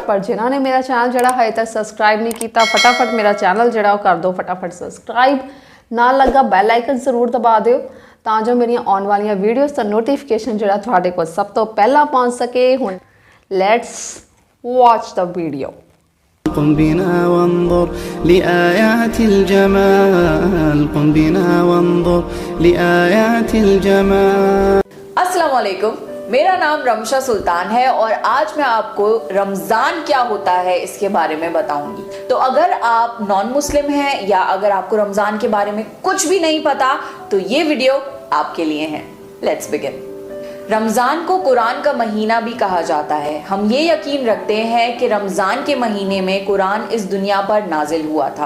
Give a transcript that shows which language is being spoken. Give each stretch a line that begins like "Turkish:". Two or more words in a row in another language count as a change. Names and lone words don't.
Punjabi: ਪਰ ਜਿਨ੍ਹਾਂ ਨੇ ਮੇਰਾ ਚੈਨਲ ਜਿਹੜਾ ਹਜੇ ਤੱਕ ਸਬਸਕ੍ਰਾਈਬ ਨਹੀਂ ਕੀਤਾ, ਫਟਾਫਟ ਮੇਰਾ ਚੈਨਲ ਜਿਹੜਾ ਉਹ ਕਰ ਦਿਓ ਫਟਾਫਟ ਸਬਸਕ੍ਰਾਈਬ। ਨਾਲ ਲੱਗਾ
English: bell icon
Punjabi: ਜ਼ਰੂਰ ਦਬਾ ਦਿਓ ਤਾਂ ਜੋ ਮੇਰੀਆਂ ਆਉਣ ਵਾਲੀਆਂ ਵੀਡੀਓਜ਼ ਦਾ ਨੋਟੀਫਿਕੇਸ਼ਨ ਜਿਹੜਾ ਤੁਹਾਡੇ ਕੋਲ ਸਭ ਤੋਂ ਪਹਿਲਾਂ ਪਹੁੰਚ ਸਕੇ।
English: ਹੁਣ let's watch the video.
Arabic: قم بنا وانظر لآيات الجمال قم بنا وانظر لآيات الجمال। السلام عليكم,
Hindi: मेरा नाम रमशा सुल्तान है और आज मैं आपको रमज़ान क्या होता है इसके बारे में बताऊंगी। तो अगर आप
English: non Muslim
Hindi: हैं या अगर आपको रमज़ान के बारे में कुछ भी नहीं पता तो ये वीडियो आपके लिए है।
English: let's begin.
Hindi: रमज़ान को कुरान का महीना भी कहा जाता है। हम ये यकीन रखते हैं कि रमज़ान के महीने में कुरान इस दुनिया पर नाजिल हुआ था।